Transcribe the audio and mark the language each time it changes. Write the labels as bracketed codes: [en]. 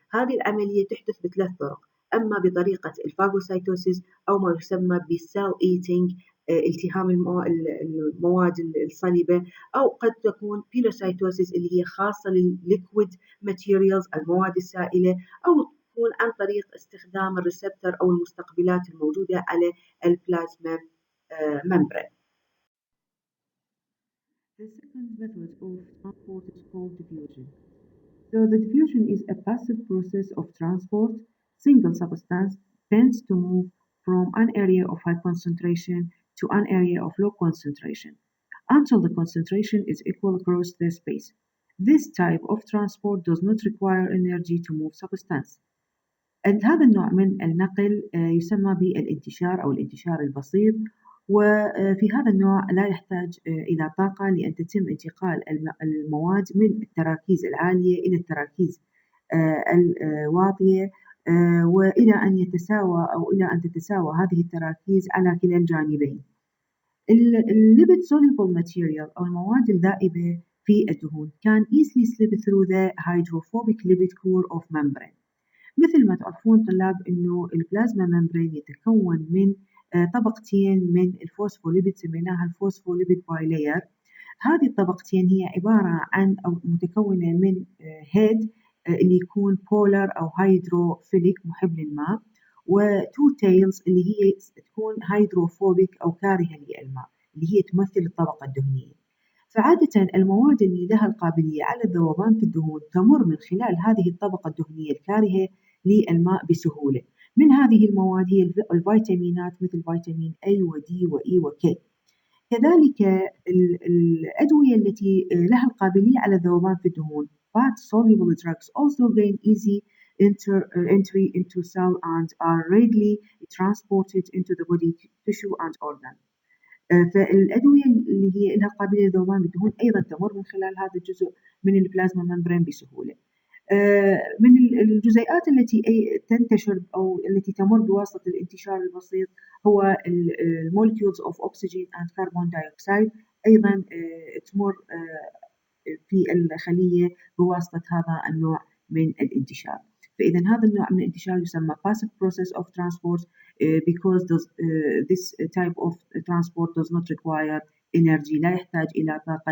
[ar] هذه العملية تحدث بثلاث طرق، أما بطريقة الفاجوسايتوسيس أو ما يسمى بالسيل ايتينج التهام المواد الصلبة، أو قد تكون بينوسايتوسيس اللي هي خاصة للليكويد ماتيريالز المواد السائلة، أو تكون عن طريق استخدام الريسبتر أو المستقبلات الموجودة على البلازما membrane. [en] The second method of transport is called diffusion. So the diffusion is a passive process of transport. Single substance tends to move from an area of high concentration to an area of low concentration until the concentration is equal across the space. This type of transport does not require energy to move substance. [ar] هذا النوع من النقل يسمى بالانتشار أو الانتشار البسيط، وفي هذا النوع لا يحتاج إلى طاقة لأن تتم انتقال المواد من التراكيز العالية إلى التراكيز الواطية، وإلى أن يتساوى أو إلى أن تتساوى هذه التراكيز على كلا الجانبين. [en] الليبيد soluble material [ar] أو المواد الذائبة في الدهون [en] can easily slip through the hydrophobic lipid core of membrane. [ar] مثل ما تعرفون طلاب إنه البلازما ممبرين يتكون من طبقتين من الفوسفوليبيد سميناها الفوسفوليبيد بايلير. هذه الطبقتين هي عبارة عن أو متكونة من هيد اللي يكون بولر أو هيدروفيليك محب للماء، وتو تيلز اللي هي تكون هيدروفوبيك أو كارهة للماء اللي هي تمثل الطبقة الدهنية. فعادة المواد اللي لها القابلية على الذوبان في الدهون تمر من خلال هذه الطبقة الدهنية الكارهة للماء بسهولة. من هذه المواد هي الفيتامينات مثل فيتامين A و D و E و K. كذلك الأدوية التي لها القابلية على الذوبان في الدهون [en] fat soluble drugs also gain easy entry into cell and are readily transported into the body tissue and organ. [ar] فالأدوية اللي هي لها قابلية للذوبان بالدهون أيضا تمر من خلال هذا الجزء من البلازما ممبرين بسهولة. من الجزيئات التي تنتشر أو التي تمر بواسطة الانتشار البسيط هو المولكيولز [en] of oxygen and carbon dioxide، [ar] أيضا تمر في الخلية بواسطة هذا النوع من الانتشار. فإذا هذا النوع من الانتشار يسمى [en] passive process of transport because this type of transport does not require energy [ar] لا يحتاج إلى طاقة.